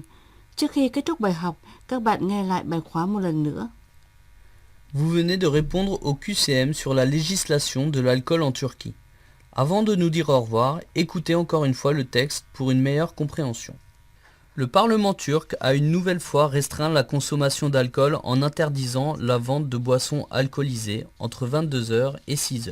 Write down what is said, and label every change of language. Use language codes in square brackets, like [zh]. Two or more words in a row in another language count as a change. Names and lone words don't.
[vi] Trước khi kết thúc bài học, các bạn nghe lại bài khóa một lần nữa. [fr] Vous venez de répondre au QCM sur la législation de l'alcool en Turquie. Avant de nous dire au revoir, écoutez encore une fois le texte pour une meilleure compréhension. Le Parlement turc a une nouvelle fois restreint la consommation d'alcool en interdisant la vente de boissons alcoolisées entre 22h et 6h.